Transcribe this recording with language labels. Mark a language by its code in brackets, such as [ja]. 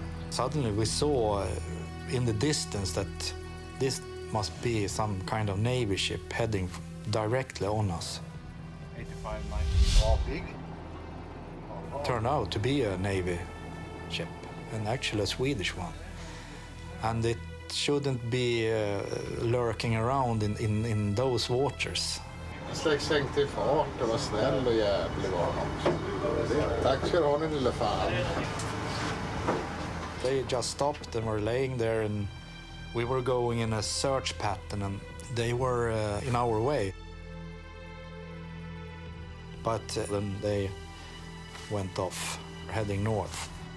[en] Suddenly we saw in the distance that this must be some kind of Navy ship heading directly on us. 85, 90. Big? Turned out to be a Navy ship, and actually a Swedish one. And it shouldn't be lurking around in those waters. [sv] Sänkte fart, det var snäll och jävlig var han. Tack ska du ha, din lilla fan. [en] They just stopped and were laying there, and we were going in a search pattern, and they were in our way. But then they went off, heading north.